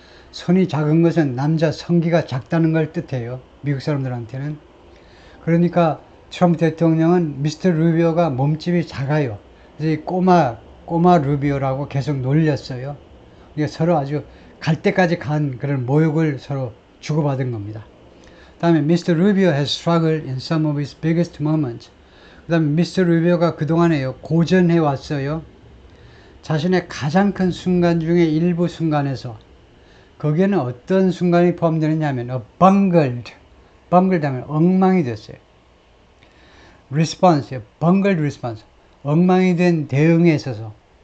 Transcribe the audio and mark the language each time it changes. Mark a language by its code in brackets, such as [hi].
[ko] 손이 작은 것은 남자 성기가 작다는 걸 뜻해요. 미국 사람들한테는. 그러니까 트럼프 대통령은 미스터 루비오가 몸집이 작아요. 그래서 이 꼬마 루비오라고 계속 놀렸어요. 그러니까 서로 아주 갈 때까지 간 그런 모욕을 서로 주고받은 겁니다. 그 다음에 Mr. [en] Rubio has struggled in some of his biggest moments. [ko] 그 다음에 Mr. Rubio가 그동안에요, 고전해 왔어요. 자신의 가장 큰 순간 중에 일부 순간에서, 거기에는 어떤 순간이 포함되느냐 하면 bungled 하면 엉망이 됐어요. [en] response, bungled response, [ko] 엉망이 된 대응에 있어서.